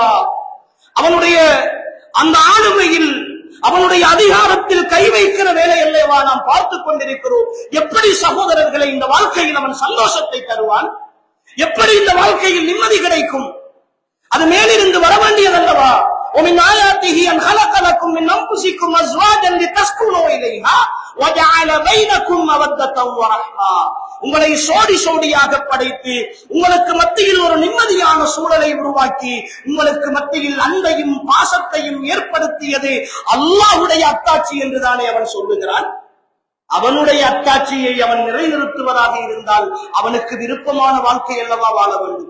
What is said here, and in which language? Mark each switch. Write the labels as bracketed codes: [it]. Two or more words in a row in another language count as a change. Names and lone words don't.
[ta] அவனுடைய அந்த ஆளுமையில், அவனுடைய அதிகாரத்தில் கை வைக்கிற வேலை அல்லவா நாம் பார்த்து கொண்டிருக்கிறோம். எப்படி சகோதரர்களை இந்த வாழ்க்கையில் அவன் சந்தோஷத்தை தருவான்? எப்படி இந்த வாழ்க்கையில் நிம்மதி கிடைக்கும்? அது மேலிருந்து வர வேண்டியதல்லவா? [ar] ومن آياته أن خلق لكم من أنفسكم أزواجا لتسكنوا إليها وجعل بينكم مودة ورحمة. [ta] உங்களை சோடி சோடியாக படைத்து உங்களுக்கு மத்தியில் ஒரு நிம்மதியான சூழலை உருவாக்கி உங்களுக்கு மத்தியில் அன்பையும் பாசத்தையும் ஏற்படுத்தியது அல்லாஹ்வுடைய அத்தாட்சி என்றுதானே அவன் சொல்லுகிறான். அவனுடைய அத்தாட்சியை அவன் நிறைநிறுத்துவதாக இருந்தால் அவனுக்கு விருப்பமான வாழ்க்கை அல்லவா வாழ வேண்டும்.